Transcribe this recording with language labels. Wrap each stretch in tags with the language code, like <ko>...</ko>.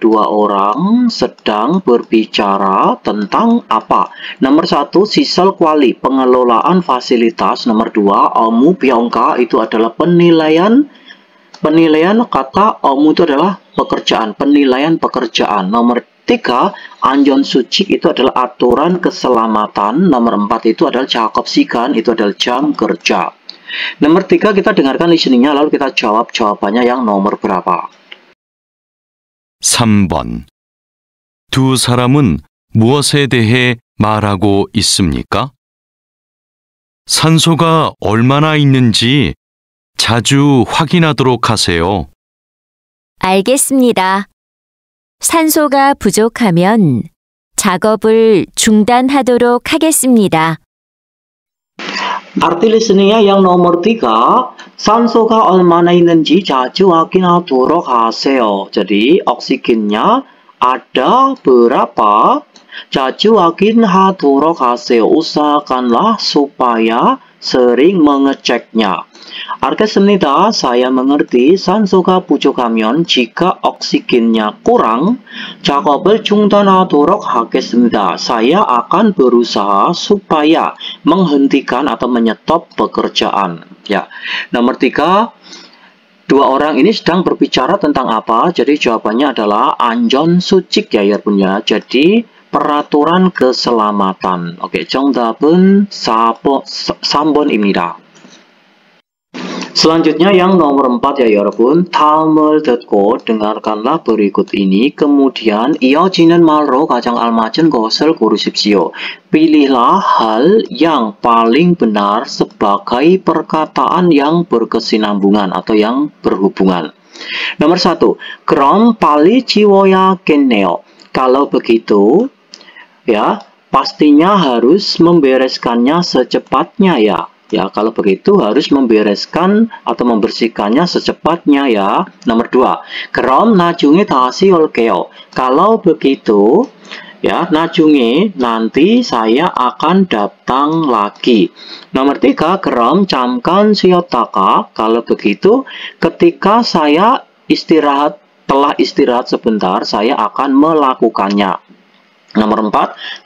<id>Dua orang sedang berbicara tentang apa? Nomor 1,</id> <ko>시설 관리,</ko> <id>pengelolaan fasilitas. Nomor 2,</id> <ko>업무 평가,</ko> <id>itu adalah penilaian kata 업무 itu adalah pekerjaan, penilaian pekerjaan. Nomor 3,</id> <ko>안전수칙,</ko> <id>itu adalah aturan keselamatan. Nomor 4 itu adalah</id> <ko>작업 시간,</ko> <id>itu adalah jam kerja. Nomor 3 kita dengarkan listeningnya, lalu kita jawab jawabannya yang nomor berapa.</id> <ko>3번. 두 사람은 무엇에 대해 말하고 있습니까? 산소가 얼마나 있는지 자주 확인하도록 하세요. 알겠습니다. 산소가 부족하면 작업을 중단하도록 하겠습니다.</ko> <id>Arti listeningnya yang nomor 3,</id> <ko>산소가 얼마나 있는지 자주 확인하도록 하세요.</ko> <id>Jadi oksigennya ada berapa?</id> <ko>자주 확인하도록 하세요.</ko> <id>Usahakanlah supaya sering mengeceknya.</id> <ko>알겠습니다.</ko> <id>Saya mengerti.</id> <ko>산소가 부족하면</ko> <id>jika oksigennya kurang,</id> <ko>작업을 중단하도록 하겠습니다.</ko> <id>Saya akan berusaha supaya menghentikan atau menyetop pekerjaan. Ya. Nomor 3, dua orang ini sedang berbicara tentang apa? Jadi jawabannya adalah</id> <ko>안전수칙</ko> <id>ya punya. Jadi peraturan keselamatan.</id> <ko>Oke, 정답은 3번입니다.</ko> <id>Selanjutnya yang nomor 4 ya</id> <ko>여러분. 다음을 듣고</ko> <id>dengarkanlah berikut ini. Kemudian</id> <ko>이어지는 말로 가장 알맞은 것을 고르십시오.</ko> <id>Pilihlah hal yang paling benar sebagai perkataan yang berkesinambungan atau yang berhubungan. Nomor 1.</id> <ko>그럼 빨리 지워야겠네요.</ko> <id>Kalau begitu, ya, pastinya harus membereskannya secepatnya ya. Ya, kalau begitu harus membereskan atau membersihkannya secepatnya ya. Nomor 2.</id> <ko>그럼 나중에 다시 올게요.</ko> <id>Kalau begitu, ya,</id> <ko>나중에</ko> <id>nanti saya akan datang lagi. Nomor 3.</id> <ko>그럼 잠깐 쉬었다가.</ko> <id>Kalau begitu, ketika saya telah istirahat sebentar, saya akan melakukannya. Nomor 4.</id>